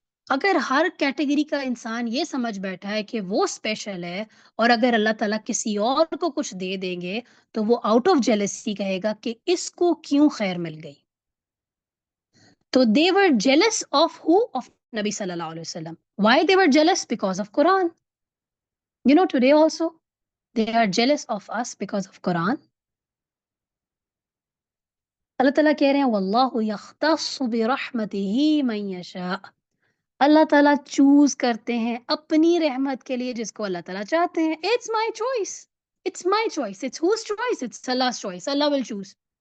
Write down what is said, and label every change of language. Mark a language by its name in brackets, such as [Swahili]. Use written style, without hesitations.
[Urdu] اگر ہر کیٹیگری کا انسان یہ سمجھ بیٹھا ہے کہ وہ اسپیشل ہے، اور اگر اللہ تعالیٰ کسی اور کو کچھ دے دیں گے تو وہ آؤٹ آف جیلسی کہے گا کہ اس کو کیوں خیر مل گئی۔ تو [English] they were jealous of who? Of نبی صلی اللہ علیہ وسلم۔ Why they were jealous? Because of Quran. You know, today also they are jealous of us because of Quran. [Urdu] اللہ تعالیٰ کہہ رہے ہیں [Arabic] واللہ یختص برحمتہ من یشاء، [Urdu] اللہ تعالیٰ چوز کرتے ہیں اپنی رحمت کے لیے جس کو اللہ تعالیٰ چاہتے ہیں۔ [English] It's my choice. It's my choice. It's whose choice? It's Allah's choice. Allah will choose.